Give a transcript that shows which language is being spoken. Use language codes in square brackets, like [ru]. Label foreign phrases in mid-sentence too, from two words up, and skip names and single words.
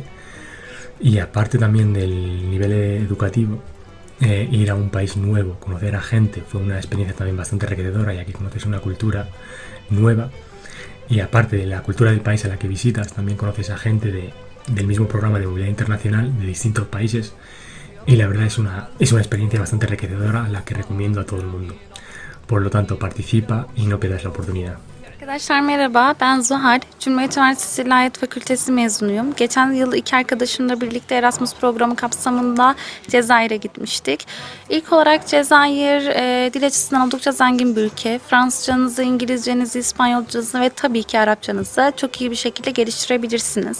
[es] Y aparte también del nivel educativo, ir a un país nuevo, conocer a gente, fue una experiencia también bastante enriquecedora, ya que conoces una cultura nueva. Y aparte de la cultura del país a la que visitas, también conoces a gente del mismo programa de movilidad internacional de distintos países. Y la verdad es una experiencia bastante enriquecedora, a la que recomiendo a todo el mundo. Por lo tanto, participa y no pierdas la oportunidad. [tr] Arkadaşlar merhaba, ben Zuhal. Cumhuriyet Üniversitesi İlahiyat Fakültesi mezunuyum. Geçen yıl iki arkadaşımla birlikte Erasmus programı kapsamında Cezayir'e gitmiştik. İlk olarak Cezayir dil açısından oldukça zengin bir ülke. Fransızcanızı, İngilizcenizi, İspanyolcanızı ve tabii ki Arapçanızı çok iyi bir şekilde geliştirebilirsiniz.